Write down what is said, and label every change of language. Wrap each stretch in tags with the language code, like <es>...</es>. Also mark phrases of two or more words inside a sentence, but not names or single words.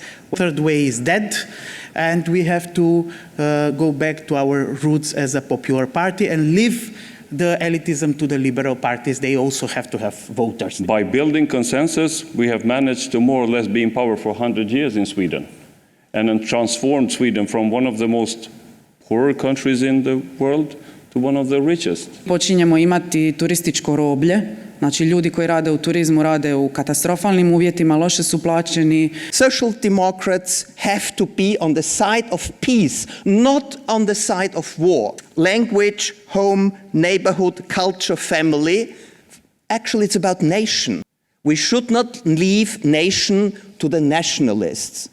<en>Third way is dead, and we have to go back to our roots as a popular party and leave the elitism to the liberal parties. They also have to have voters. By building consensus, we have managed to more or less be in power for 100 years in Sweden and then transformed Sweden from one of the most poorer countries in the world to one of the richest.</en> <hr>Počinjemo imati turističko roblje. Znači, ljudi koji rade u turizmu rade u katastrofalnim uvjetima, loše su plaćeni.</hr> <en>Social democrats have to be on the side of peace, not on the side of war. Language, home, neighborhood, culture, family. Actually, it's about nation. We should not leave nation to the nationalists.</en>